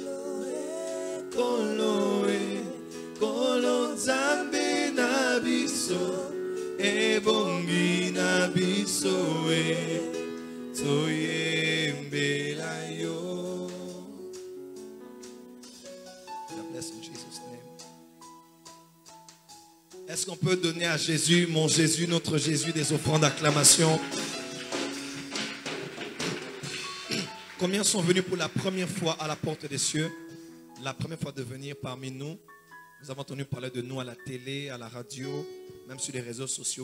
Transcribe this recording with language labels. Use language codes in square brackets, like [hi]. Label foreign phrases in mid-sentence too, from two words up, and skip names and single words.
[ln] Koloe. Kolonzambe na biso. Ebongi na biso. Toyembela yo. [en] God bless in Jesus' name. [fr] Est-ce qu'on peut donner à Jésus, mon Jésus, notre Jésus, des offrandes d'acclamation? Combien sont venus pour la première fois à la porte des cieux? La première fois de venir parmi nous. Nous avons entendu parler de nous à la télé, à la radio, même sur les réseaux sociaux.